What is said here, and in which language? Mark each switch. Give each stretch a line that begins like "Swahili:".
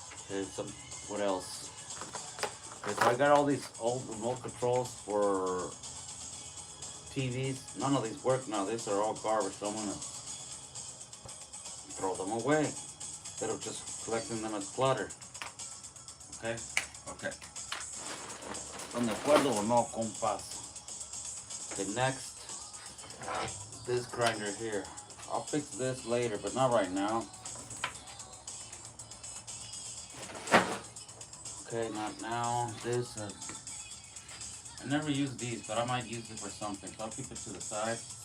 English: Okay, what else? Okay, so I got all these old remote controls for TVs. None of these work now. These are all garbage, so I'm gonna throw them away instead of just collecting them as clutter. Okay? Okay.
Spanish: ¿Están de acuerdo o no, compas?
English: Okay, next, this grinder here. I'll fix this later, but not right now. Okay, not now. This, I never use these, but I might use it for something, so I'll keep it to the side.